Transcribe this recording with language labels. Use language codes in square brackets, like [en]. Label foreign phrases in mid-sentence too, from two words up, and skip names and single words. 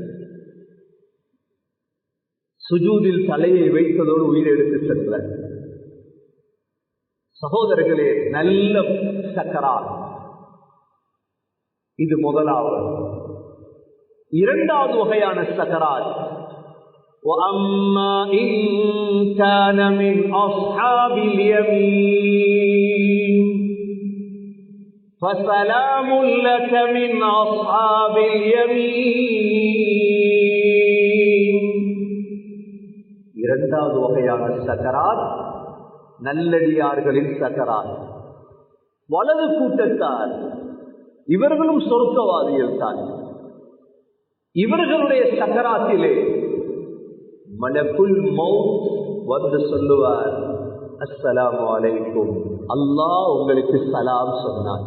[ta] சுஜூதில் தலையை வைத்ததோடு உயிரை எடுத்து சென்றார். சகோதரர்களே, நல்ல சக்கராத் இது முதலாவது. இரண்டாவது வகையான சக்கராத், [ar] وَأَمَّا إِن كَانَ مِنْ أَصْحَابِ الْيَمِينِ فَسَلَامٌ لَكَ مِنْ أَصْحَابِ الْيَمِينِ. [ta] இரண்டாவது வகையான சக்கராத் நல்லடியார்களின் சக்கராத். வலது கூட்டத்தார், இவர்களும் சொர்க்கவாதிகள் தான். இவர்களுடைய சக்கராத்திலே [ar] ملك الموت [ta] வந்து சொல்லுவார், [ar] السلام عليكم, [ta] அல்லாஹ் உங்களுக்கு சலாம் சொன்னார்.